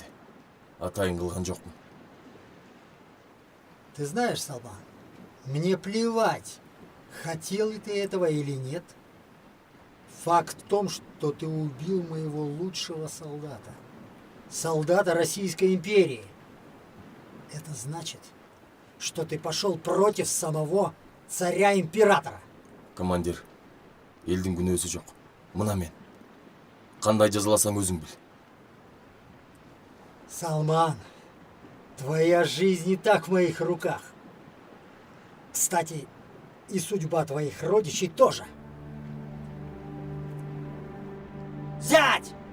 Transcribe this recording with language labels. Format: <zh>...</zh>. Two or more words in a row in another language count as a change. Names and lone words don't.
<ky>Атайын кылган жокмун.</ky> <ru>Ты знаешь, Салман, мне плевать, хотел ли ты этого или нет. Факт в том, что ты убил моего лучшего солдата. Солдата Российской империи. Это значит, что ты пошел против самого царя-императора.</ru> <ky>Командир, элдин күнөөсү жок. Мына мен. Кандай жазаласаң өзүң бил.</ky> <ru>Салман, твоя жизнь не так в моих руках. Кстати, и судьба твоих родичей тоже. Взять!</ru>